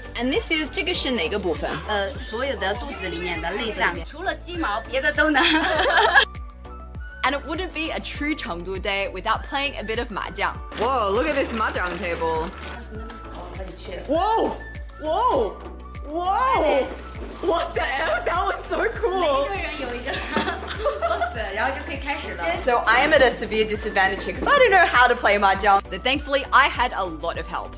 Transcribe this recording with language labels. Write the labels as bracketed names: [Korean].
[English] And this is [Chinese] 这个是哪个部分？所有的肚子里面的内脏，除了鸡毛，别的都能。 [English] And it wouldn't be a true Chengdu day without playing a bit of mahjong. Whoa, look at this mahjong table. Whoa! Whoa! Whoa! What the hell? That was so cool. [Chinese] 每个人有一个box，然后就可以开始了。 [English] So I am at a severe disadvantage here because I don't know how to play mahjong. So thankfully I had a lot of help.